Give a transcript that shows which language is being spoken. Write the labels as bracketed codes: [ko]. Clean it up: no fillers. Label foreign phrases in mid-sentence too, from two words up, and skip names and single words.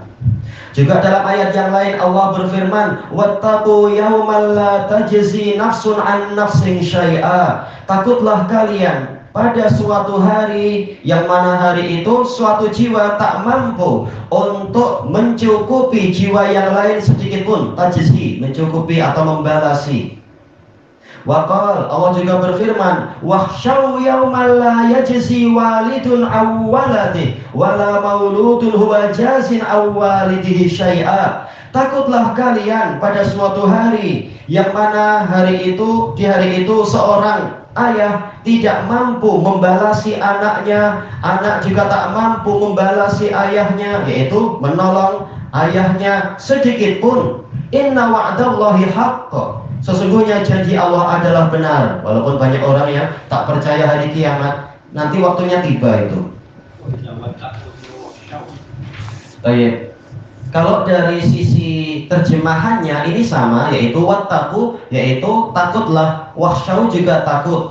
[id] Juga dalam ayat yang lain Allah berfirman, [ar] واتقوا يوما لا تجزي نفس عن نفس شيئا, [id] takutlah kalian pada suatu hari yang mana hari itu suatu jiwa tak mampu untuk mencukupi jiwa yang lain sedikit pun. Tajzi, mencukupi atau membalasi. Waqal, Allah juga berfirman, [ar] واخشوا يوما لا يجزي والد عن ولده ولا مولود هو جاز عن والده شيئا. [id] Takutlah kalian pada suatu hari yang mana di hari itu seorang ayah tidak mampu membalasi anaknya, anak juga tak mampu membalasi ayahnya, yaitu menolong ayahnya sedikit pun. [ar] إن وعد الله حق, [id] sesungguhnya janji Allah adalah benar. Walaupun banyak orang yang tak percaya hari kiamat, nanti waktunya tiba itu. Baik. Kalau dari sisi terjemahannya ini sama, yaitu wattaqu, yaitu takutlah, wahsyau juga takut.